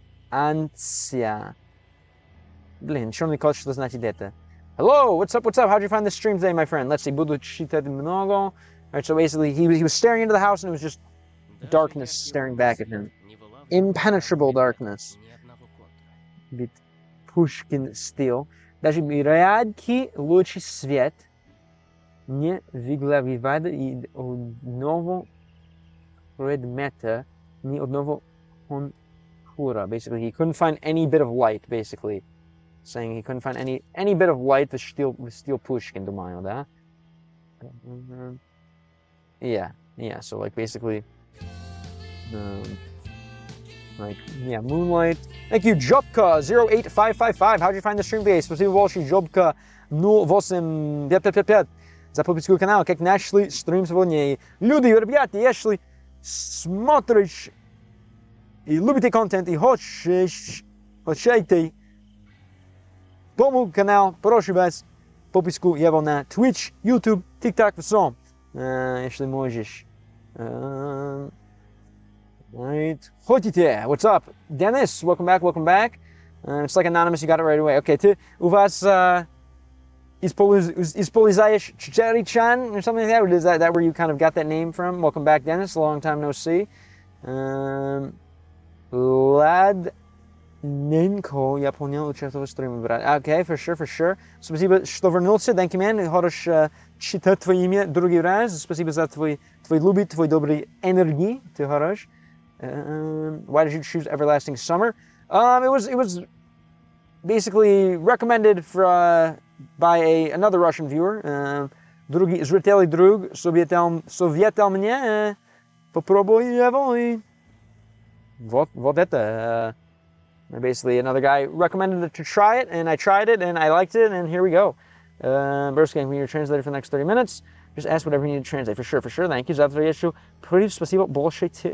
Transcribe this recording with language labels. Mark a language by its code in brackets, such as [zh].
[ru] Гидроэлектростанция. Блин, черный кот, что значит это? [en] Hello, what's up? How'd you find this stream today, my friend? Let's see, [ru] буду читать много. [en] Alright, so basically, he was staring into the house and it was just darkness staring back at him. Impenetrable darkness. Bit Pushkin steel. [ru] Даже яркий лучший свет не выглядывает из одного предмета Ni одного контура. [en] Basically, he couldn't find any bit of light, basically. Saying he couldn't find any bit of light with steel Pushkin, [ru] думаю, да? [en] Yeah, so like basically, like, yeah, moonlight. Thank you, Jobka08555. How'd you find the stream base? [ru] Спасибо большое, Jobka 08555. За подписку канал, как нашли стрим сегодня. Люди, ребята, если смотришь и любите контент, и хотите помочь канал, прошу вас, подписку его на Twitch, YouTube, TikTok, все. Если можешь. [en] Right. [ru] Хотите, [en] what's up? Dennis, welcome back. It's like anonymous, you got it right away. Okay, [ru] ты у вас используешь [en] Чичаричан or something like that? Or is that where you kind of got that name from? Welcome back, Dennis. Long time no see. [ru] Ладненько, я понял, участвовал в стриме, брат. [en] Okay, for sure. [ru] Спасибо, что вернулся. [en] Thank you, man. [ru] Хорош читать твое имя другой раз. Спасибо за твой любовь, твой добрый энергии. Ты хорош. [en] Why did you choose Everlasting Summer? It was basically recommended by another Russian viewer. [ru] Другий зритель друг советовал мне попробуй его и вот это. [en] Basically, another guy recommended to try it, and I tried it, and I liked it, and here we go. Burst game, you're translated for the next 30 minutes. Just ask whatever you need to translate. For sure. Thank you. [ru] Завтра еще спасибо большое.